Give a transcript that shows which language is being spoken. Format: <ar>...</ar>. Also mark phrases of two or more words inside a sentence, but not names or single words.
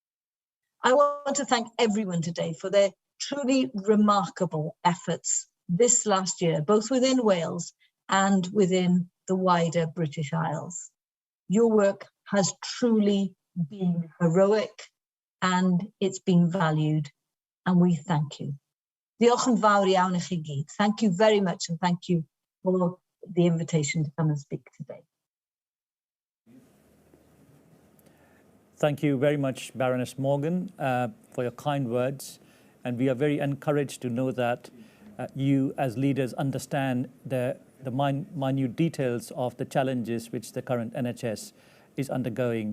<en>I want to thank everyone today for their truly remarkable efforts this last year, both within Wales and within the wider British Isles. Your work has truly been heroic and it's been valued, and we thank you.</en> <cy>Diolch yn fawr iawn I chi gyd.</cy> <en>Thank you very much, and thank you for the invitation to come and speak today. Thank you very much, Baroness Morgan, for your kind words. And we are very encouraged to know that you as leaders understand the minute details of the challenges which the current NHS is undergoing.</en>